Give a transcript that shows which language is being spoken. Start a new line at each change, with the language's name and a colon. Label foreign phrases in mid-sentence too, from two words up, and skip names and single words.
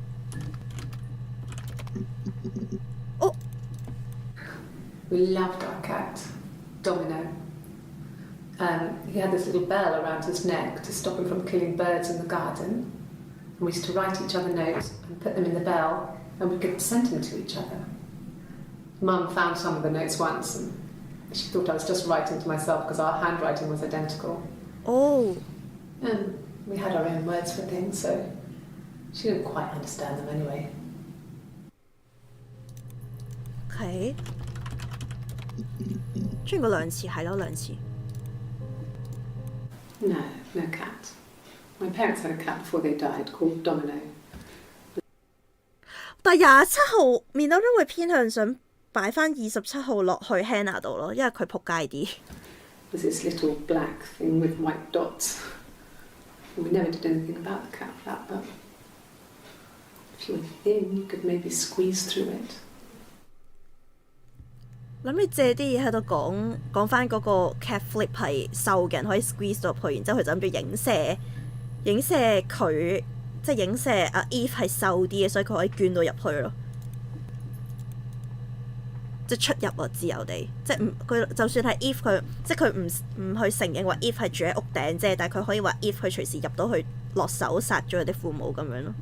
English: 哦 We loved our cat, Domino. He had this little bell around his neck to stop him from killing birds in the garden. And we used to write each other notes and put them in the bell, and we could send them to each other. Mum found some of the notes once, and she thought I was just writing to myself because our handwriting was identical. Oh. And we had our own words for things, so she didn't quite understand them anyway.
Cantonese: OK， 出現過2次，係咯2次。
English: No, no cat. My parents had a cat before they died called Domino.
Cantonese: 但27號面都會偏向想擺翻27號落去 Hannah 度咯，因為佢仆街啲。
English: Was this little black thing with white dots. We never did anything about the cat flap, but if you were thin, you could maybe squeeze through it.
Cantonese: 諗你借啲嘢喺度講翻嗰個
English: cat flip
Cantonese: 係瘦嘅人可以 squeeze 到入去，然之後佢就諗住影射佢，即係影射阿 Eve 係瘦啲嘅，所以佢可以捐到入去咯。即係出入啊，自由地，即係唔佢就算係 Eve 佢，即係佢唔去承認話 Eve 係住喺屋頂啫，但係佢可以話 Eve 佢隨時入到去落手殺咗佢啲父母咁樣咯。